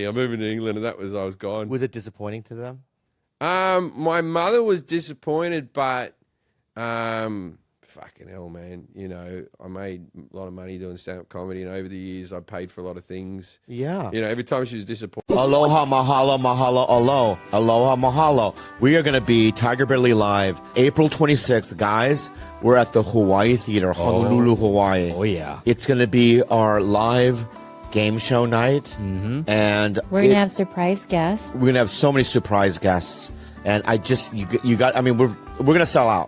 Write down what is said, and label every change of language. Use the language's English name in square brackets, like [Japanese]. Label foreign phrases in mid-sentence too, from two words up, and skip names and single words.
[English] I'm moving to England. And that was, I was gone. Was it disappointing to them? My mother was disappointed, but fucking hell, man. You know, I made a lot of money doing stand-up comedy, and over the years, I paid for a lot of things. Yeah. You know, every time she was disappointed. [Hawaiian] Aloha, mahalo, mahalo, alo. Aloha, mahalo. [English] We are going to be Tiger Belly Live April 26th. Guys, we're at the Hawaii Theater, Honolulu, Hawaii. Oh, yeah. It's going to be our live game show night. And We're gonna have surprise guests. we're going to have so many surprise guests. And you got, I mean, we're going to sell out.